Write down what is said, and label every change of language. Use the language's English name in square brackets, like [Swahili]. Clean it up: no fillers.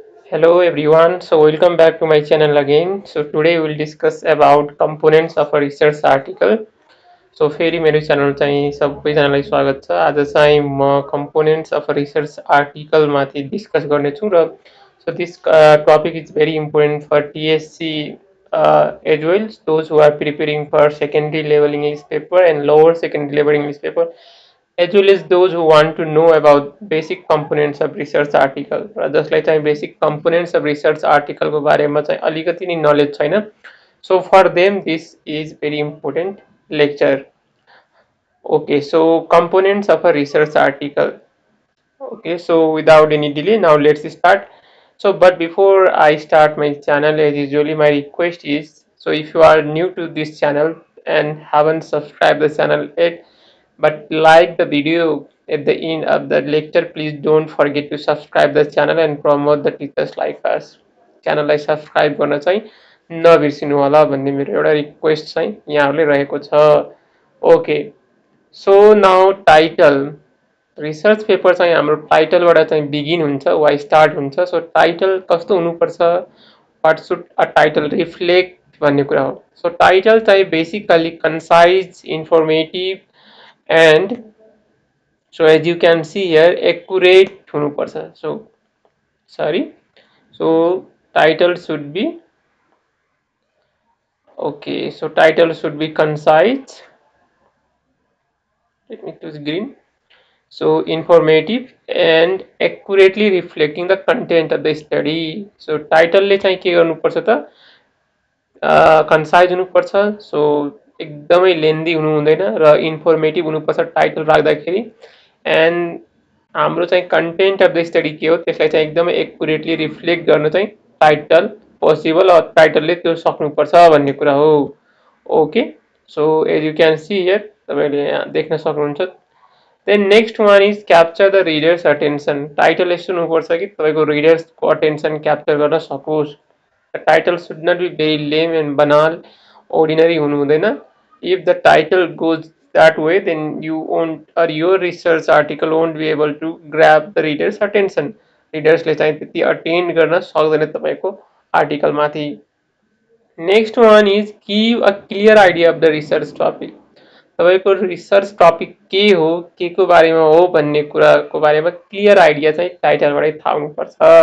[English] Hello everyone, so welcome back to my channel again. So today we'll discuss about components of a research article. [Nepali] So फेरि मेरो channel चाहिँ सबैजनालाई स्वागत छ। आज चाहिँ म [English] components of a research article [Nepali] माथि डिस्कस गर्नेछु र [English] so this topic is very important for TSC as well, those who are preparing for secondary level English paper and lower secondary level English paper, as well as those who want to know about basic components of research article [Nepali] र जसलाई चाहिँ basic components of research article को बारेमा चाहिँ अलिकति नि knowledge छैन. [English] So for them this is very important lecture. Okay, so components of a research article. Okay, so without any delay, now let's start. So, but before I start my channel, as usually, my request is, so if you are new to this channel and haven't subscribed the channel yet, but like the video at the end of the lecture, please don't forget to subscribe the channel and promote the teachers like us. [Nepali] च्यानललाई subscribe गर्न चाहिँ नबिर्सिनु होला भन्ने मेरो एउटा request चाहिँ यहाँहरूले रहेको छ. [English] Okay, so now title. [Nepali] Research paper चाहिँ हाम्रो टाइटलबाट चाहिँ बिगिन हुन्छ वा स्टार्ट हुन्छ. सो टाइटल कस्तो हुनुपर्छ, what should a title reflect भन्ने कुरा हो. [English] So title चाहिँ basically concise, informative and so as you can see here accurate हुनुपर्छ. So sorry, so title should be okay, so title should be concise. Let me choose green. So informative and accurately reflecting the content of the study. [Nepali] So title ले चाहिँ के गर्नुपर्छ त, concise हुनुपर्छ. So एकदमै लेन्दी हुनु हुँदैन र इन्फर्मेटिभ हुनुपर्छ टाइटल राख्दाखेरि. एन्ड हाम्रो चाहिँ कन्टेन्ट अफ द स्टडी के हो त्यसलाई चाहिँ एकदमै एक्युरेटली रिफ्लेक्ट गर्न चाहिँ टाइटल पोसिबल, टाइटलले त्यो सक्नुपर्छ भन्ने कुरा हो. [English] okay, so as you can see here, [Nepali] तपाईँले यहाँ देख्न सक्नुहुन्छ. [English] Then next one is capture the reader's attention. [Nepali] Title यस्तो हुनुपर्छ कि तपाईँको रिडर्सको अटेन्सन क्याप्चर गर्न सकोस्. [English] title should not be very lame and banal, ordinary [Nepali] हुनु हुँदैन. [English] If the title goes that way, then you won't, or your research article won't be able to grab the reader's attention. [Nepali] रिडर्सले चाहिँ त्यति attend गर्न सक्दैन तपाईँको आर्टिकल माथि. [English] Next one is give a clear idea of the research topic. [Nepali] तपाईँको research topic के हो, के को बारेमा हो भन्ने कुराको बारेमा क्लियर आइडिया चाहिँ टाइटलबाटै थाहा हुनुपर्छ.